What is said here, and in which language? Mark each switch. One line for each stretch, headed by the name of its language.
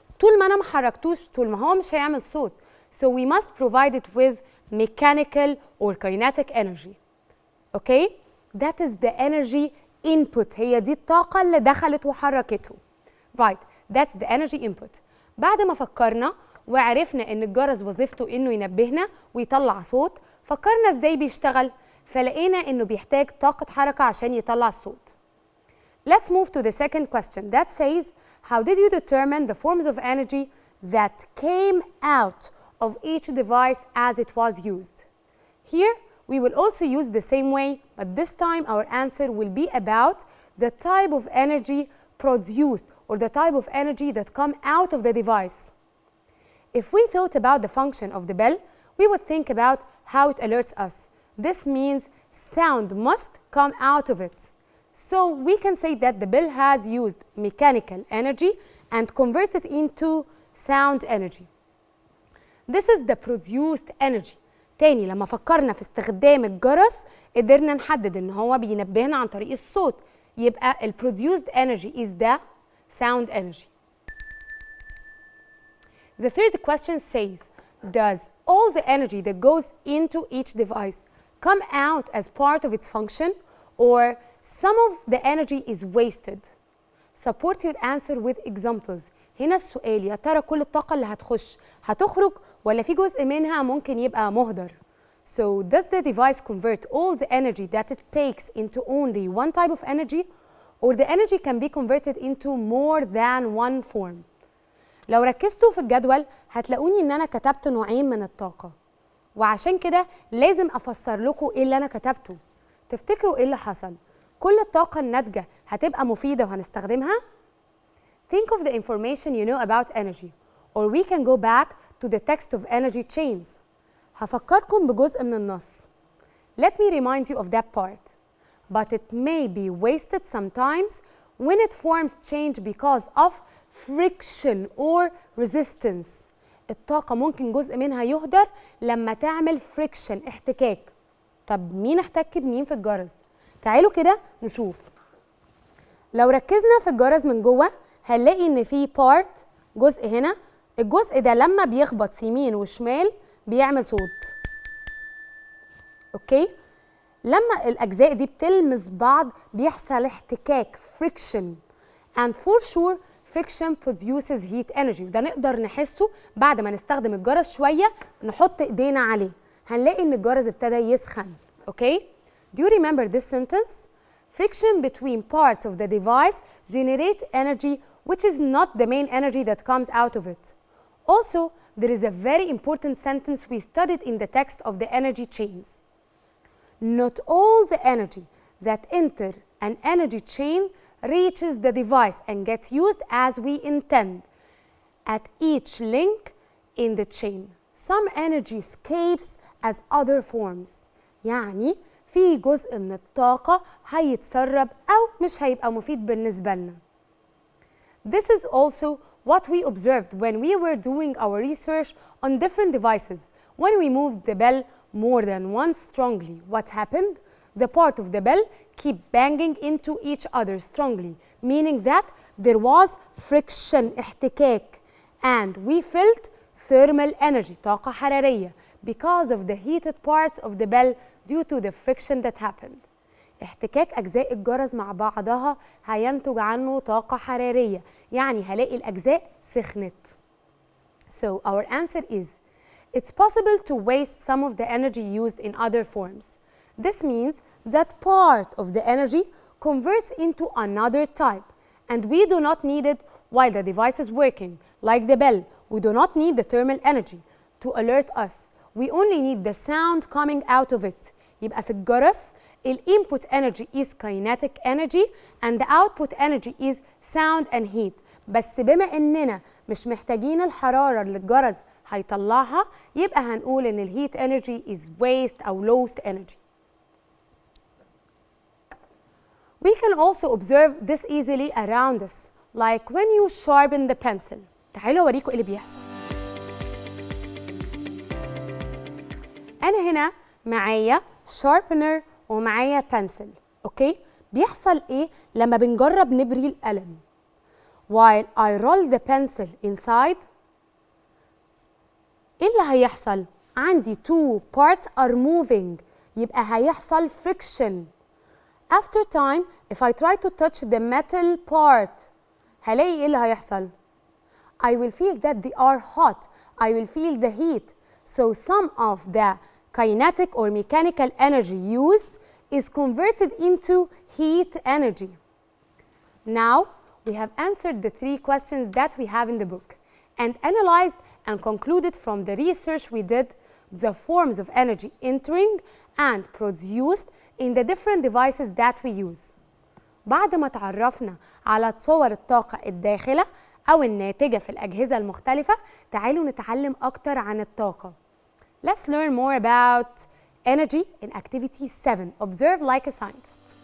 Arabic: طول ما انا ما حركتوش طول ما هو مش هيعمل صوت.
English: So we must provide it with mechanical or kinetic energy. Okay? That is the energy input.
Arabic: هي دي الطاقة اللي دخلت وحركته.
English: Right. That's the energy input.
Arabic: بعد ما فكرنا وعرفنا إن الجرس وظيفته إنه ينبهنا ويطلع صوت، فكرنا إزاي بيشتغل، فلقينا إنه بيحتاج طاقة حركة عشان يطلع الصوت.
English: Let's move to the second question that says, how did you determine the forms of energy that came out of each device as it was used? Here, we will also use the same way, but this time our answer will be about the type of energy produced or the type of energy that come out of the device. If we thought about the function of the bell, we would think about how it alerts us. This means sound must come out of it. So we can say that the bell has used mechanical energy and converted into sound energy. This is the produced energy.
Arabic: تاني لما فكرنا في استخدام الجرس قدرنا نحدد ان هو بينبهنا عن طريق الصوت. يبقى ال
English: produced energy is the sound energy. The third question says, does all the energy that goes into each device come out as part of its function or some of the energy is wasted? Support your answer with examples.
Arabic: هنا السؤال يا ترى كل الطاقة اللي هتخرج ولا في جزء منها ممكن يبقى مهدر؟
English: So does the device convert all the energy that it takes into only one type of energy or the energy can be converted into more than one form?
Arabic: لو ركزتوا في الجدول هتلاقوني ان انا كتبت نوعين من الطاقة وعشان كده لازم افسر لكم ايه اللي انا كتبته. تفتكروا ايه اللي حصل؟ كل الطاقة الناتجة هتبقى مفيدة وهنستخدمها؟
English: Think of the information you know about energy, or we can go back to the text of energy chains.
Arabic: هفكركم بجزء من النص.
English: Let me remind you of that part. But it may be wasted sometimes when it forms change because of friction or resistance.
Arabic: الطاقة ممكن جزء منها يهدر لما تعمل friction احتكاك. طب مين احتك بمين في الجرس؟ تعالوا كده نشوف. لو ركزنا في الجرس من جوه هنلاقي ان في part جزء هنا، الجزء ده لما بيخبط يمين وشمال بيعمل صوت. اوكي؟ لما الاجزاء دي بتلمس بعض بيحصل احتكاك
English: friction and for sure friction produces heat energy.
Arabic: ده نقدر نحسه بعد ما نستخدم الجرس شويه نحط ايدينا عليه هنلاقي ان الجرس ابتدى يسخن.
English: Okay? Do you remember this sentence? Friction between parts of the device generate energy which is not the main energy that comes out of it. Also, there is a very important sentence we studied in the text of the energy chains. Not all the energy that enter an energy chain reaches the device and gets used as we intend at each link in the chain. Some energy escapes as other forms.
Arabic: يعني في جزء من الطاقة هيتسرب أو مش هيبقى مفيد بالنسبة لنا.
English: This is also what we observed when we were doing our research on different devices. When we moved the bell more than once strongly, what happened? The part of the bell keep banging into each other strongly, meaning that there was friction احتكاك and we felt thermal energy
Arabic: طاقة حرارية
English: because of the heated parts of the bell due to the friction that happened.
Arabic: احتكاك أجزاء الجرس مع بعضها هينتج عنه طاقة حرارية، يعني هلاقي الأجزاء سخنت.
English: So our answer is, it's possible to waste some of the energy used in other forms. This means that part of the energy converts into another type, and we do not need it while the device is working, like the bell. We do not need the thermal energy to alert us. We only need the sound coming out of it.
Arabic: يبقى في الجرس
English: input energy is kinetic energy and the output energy is sound and heat.
Arabic: بس بما اننا مش محتاجين الحرارة اللي الجرس هيطلعها يبقى هنقول ان الهيت
English: energy is waste
Arabic: أو
English: lost energy. We can also observe this easily around us, like when you sharpen the pencil.
Arabic: تعالوا اوريكم ايه اللي بيحصل. أنا هنا معايا sharpener ومعايا pencil. اوكي؟ بيحصل ايه لما بنجرب نبري القلم؟
English: While I roll the pencil inside،
Arabic: ايه اللي هيحصل؟ عندي
English: two parts are moving،
Arabic: يبقى هيحصل friction.
English: After time, if I try to touch the metal part،
Arabic: هلاقي ايه اللي هيحصل؟
English: I will feel that they are hot. I will feel the heat. So some of the kinetic or mechanical energy used is converted into heat energy. Now, we have answered the three questions that we have in the book and analyzed and concluded from the research we did the forms of energy entering and produced in the different devices that we use.
Arabic: بعد ما تعرفنا على صور الطاقة الداخلة أو الناتجة في الأجهزة المختلفة، تعالوا نتعلم أكتر عن الطاقة.
English: Let's learn more about energy in activity 7. Observe like a scientist.